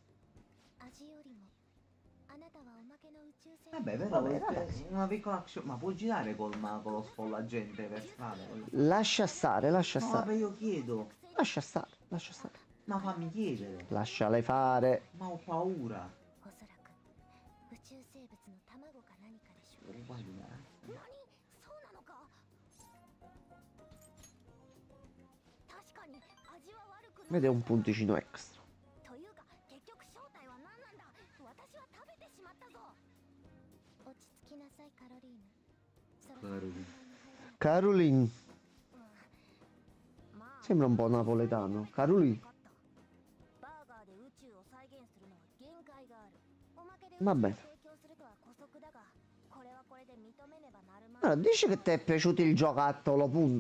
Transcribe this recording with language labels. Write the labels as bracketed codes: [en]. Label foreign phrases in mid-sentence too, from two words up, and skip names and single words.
[it] Vabbè, però Vabbè, ragazzi. una piccola action. Ma puoi girare con lo sfollagente per strada? Lascia stare, lascia No, stare. vabbè, io chiedo. Lascia stare, lascia stare. Ma fammi chiedere. Lasciale fare. Ma ho paura. [ja] おそらく宇宙生物の卵か何かでしょう。 [it] Guardi, eh. [ja] 何？そうなのか？確かに味は悪くない。 [it] Vede un punticino extra. [ja] というか結局正体は何なんだ？私は食べてしまったぞ。 [it] Caroline. Sembra un po' napoletano. Caroline. Va bene. Allora, dici che ti è piaciuto il giocattolo, punto.